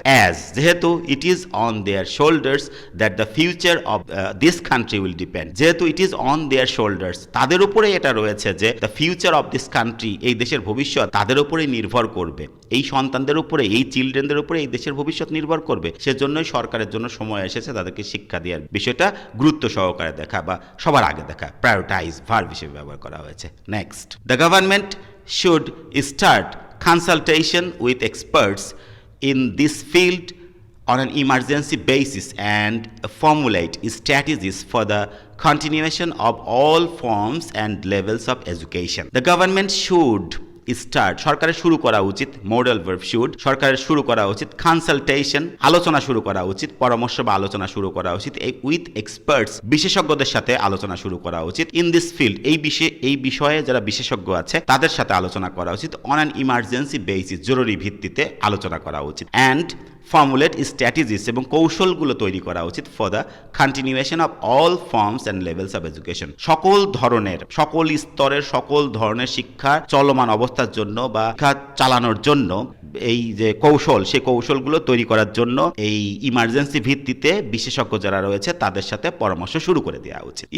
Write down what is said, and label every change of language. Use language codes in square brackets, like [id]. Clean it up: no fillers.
[bn] As, যেহেতু [en] it is on their shoulders that the future of this country will depend, [bn] যেহেতু [en] it is on their shoulders, [bn] তাদের উপরে এটা রয়েছে যে [en] the future of this country, [bn] এই দেশের ভবিষ্যৎ তাদের উপরেই নির্ভর করবে, এই সন্তানদের উপরে, এই চিলড্রেনদের উপরে এই দেশের ভবিষ্যৎ নির্ভর করবে। সেজন্যই সরকারের জন্য সময় এসেছে তাদেরকে শিক্ষা দেওয়ার বিষয়টা গুরুত্ব সহকারে দেখা বা সবার আগে দেখা, প্রায়োরিটাইজ ভার্ব হিসেবে ব্যবহার করা হয়েছে। [en] Next, the government should start consultation with experts in this field on an emergency basis and formulate strategies for the continuation of all forms and levels of education. The government should [bn] start, সরকারের শুরু করা উচিত, modal verb should, সরকারের শুরু করা উচিত, consultation, আলোচনা শুরু করা উচিত, পরামর্শ বা আলোচনা শুরু করা উচিত, [en] with experts, [bn] বিশেষজ্ঞদের সাথে আলোচনা শুরু করা উচিত, [en] in this field, [bn] এই বিষয়ে যারা বিশেষজ্ঞ আছে তাদের সাথে আলোচনা করা উচিত, [en] on an emergency basis, [bn] জরুরি ভিত্তিতে আলোচনা করা উচিত, [en] and formulate strategies, [bn] এবং কৌশলগুলো তৈরি করা উচিত [en] for the continuation of all forms and levels of education, [bn] সকল ধরনের, সকল স্তরের, সকল ধরনের শিক্ষার চলমান অবস্থার জন্য বা শিক্ষা চালানোর জন্য এই যে কৌশল, সেই কৌশলগুলো তৈরি করার জন্য এই ইমার্জেন্সি ভিত্তিতে বিশেষজ্ঞ যারা রয়েছে তাদের সাথে পরামর্শ শুরু করে দেওয়া উচিত।